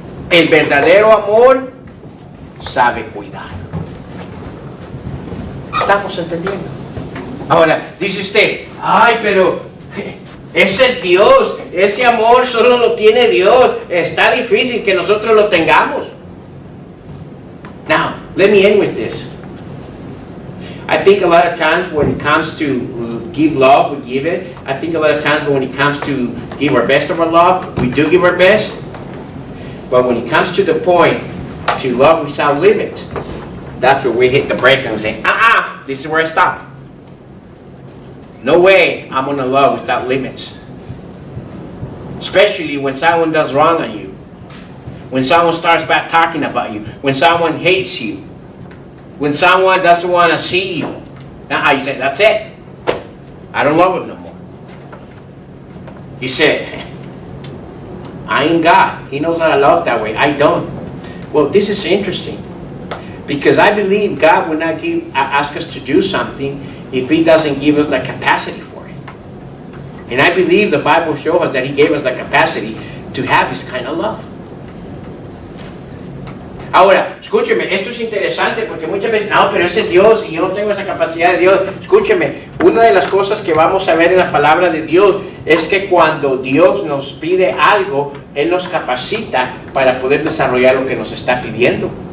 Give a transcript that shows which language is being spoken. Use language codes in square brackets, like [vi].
[es] El verdadero amor sabe cuidar. ¿Estamos entendiendo? Ahora, dice usted, ay, pero ese es Dios, ese amor solo lo tiene Dios, está difícil que nosotros lo tengamos. [en] Now, let me end with this. I think a lot of times when it comes to give love, we give it. I think a lot of times when it comes to give our best of our love, we do give our best. But when it comes to the point to love without limits, that's where we hit the brake and we say, this is where I stop. No way I'm going to love without limits. Especially when someone does wrong on you. When someone starts back talking about you. When someone hates you. When someone doesn't want to see you. Now you say, that's it. I don't love him no more. He said, I ain't God. He knows how to love that way. I don't. Well, this is interesting. Because I believe God will not ask us to do something if He doesn't give us the capacity for it. And I believe the Bible shows us that He gave us the capacity to have this kind of love. [es] Ahora, escúcheme, esto es interesante porque muchas veces, no, pero ese es Dios y yo no tengo esa capacidad de Dios. Escúcheme, una de las cosas que vamos a ver en la palabra de Dios es que cuando Dios nos pide algo, Él nos capacita para poder desarrollar lo que nos está pidiendo.